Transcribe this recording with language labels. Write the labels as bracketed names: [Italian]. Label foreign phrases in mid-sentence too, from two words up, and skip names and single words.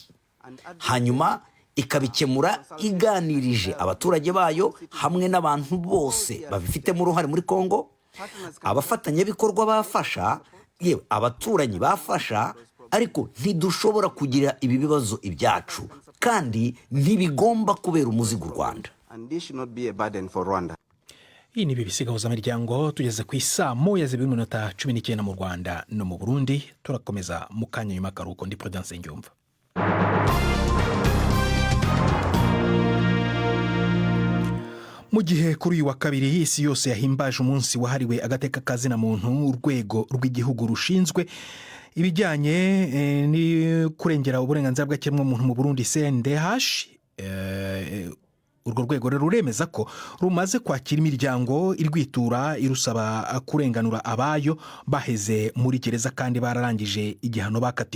[Kinyarwanda] Hanyuma ikabikemura iganirije abaturage bayo hamwe n'abantu bose babifitemo uruhare muri Kongo, abafatanyabikorwa bafasha, yewe abaturanyi bafasha, ariko ntidushobora kugira ibi bibazo ibyacu kandi ntibigomba kubera umuzigo u Rwanda. Iyi ni BBC Gahuzamiryango, tugeze ku isaa 1:19 mu Rwanda no mu Burundi. Turakomeza mu kanya nyuma y'akaruhuko. Ndi Prudence Ngyumva. Mu gihe kuri uyu wa kabiri isi yose yahimbaje umunsi wahariwe agateka kazina muntu, urwego rw'igihugu rushinzwe ibijyanye ni kurengera uburenganzira bw'ikiremwamuntu mu Burundi CNDH, urwo rwego rero ruremeza ko rumaze kwakira imiryango irwitura irusaba kurenganura abayo baheze muri gereza kandi bararangije igihano bakatiwe.